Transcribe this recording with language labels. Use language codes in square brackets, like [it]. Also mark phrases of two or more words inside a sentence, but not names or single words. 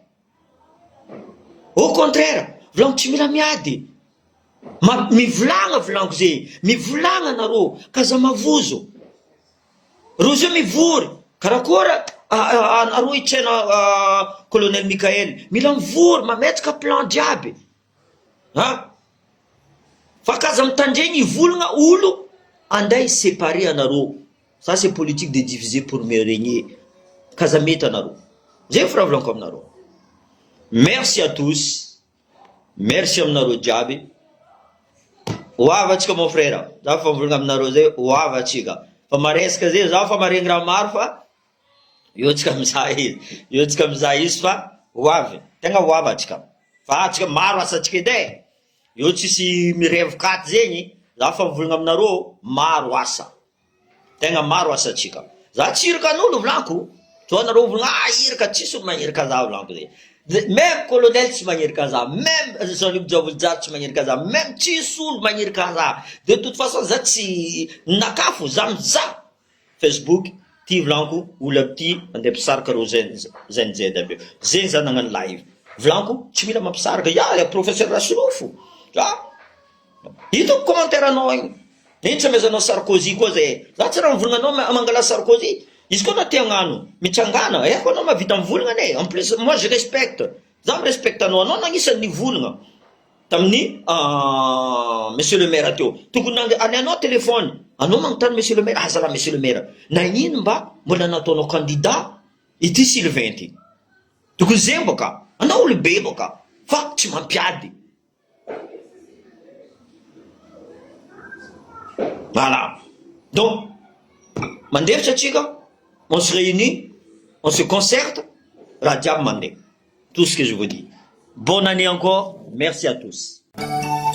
[fr] Au contraire. [mg] Volaniko tsy mila miady. Mivolagna volaniko zegny. Mivolagna nareo. Ka za mavozo. Rô zio mivory. Karakôra arô itsaina colonel Mikael. Mila mivory, mametraka plan jiaby. Fa kaza mitandregny ivolagna olo anday séparer anareo. [fr] Ça c'est politique de diviser pour mieux régner. [mg] Kaza mety anareo. Zay fo raha volaniko aminareo. [fr] Merci à tous. Merci [mg] aminareo jiaby. Hoava atsika [fr] mon frère. [mg] Za fa mivolagna aminareo zay, hoava atsika. Fa maresaka zay, za fa maregny raha maro fa io tsika mizaha izy. Io tsika mizaha izy fa hoavy. Tegna hoava atsika. Fa atsika maro asa atsika edy. Io tsisy mirevokaty zegny. Za fa mivolagna aminareo maro asa. Tegna maro asa atsika. Za tsy iraka an'olo volaniko. So anareo volagna iraka tsisy olo magniraka za volaniko zegny. Même colonel tsy magniraka za, même Jean-Luc Diavolojary tsy magniraka za, même tsisy olo magniraka za. [fr] De toute façon [mg] za tsy nakafo za mizaha Facebook ty volaniko olo aby ty andeha mpisaraka reo Gen Z aby io. Zegny za nagnano live. Volaniko tsy mila mampisaraka. Ya professeur Rasolofo. Hitako commentaire anao igny. Iny tsy amezanao Sarkozy koa zay. Za tsy raha mivolagna anao mangala Sarkozy. Izy koa na te hagnano mitsangana, ko anao mahavita mivolagna ane. [fr] En plus, moi je respecte. [mg] Za mirespecte anao nagn'isan'ny nivolagna tamin'ny [fr] monsieur le maire [mg] teo. Tokony anao téléphone. Anao magnontany [fr] monsieur le maire, [mg] zala [fr] monsieur le maire. [mg] Na ino mba mbola nataonao candidat ity Sylvain ty. Tokony zegny boka. Anao olobe boka. Fa tsy mampiady. [fr] Voilà. Donc, [mg] mandevitra atsika, [fr] on se réunit, on se concerte, Radiab Mandé. Tout ce que je vous dis. Bonne année encore. Merci à tous.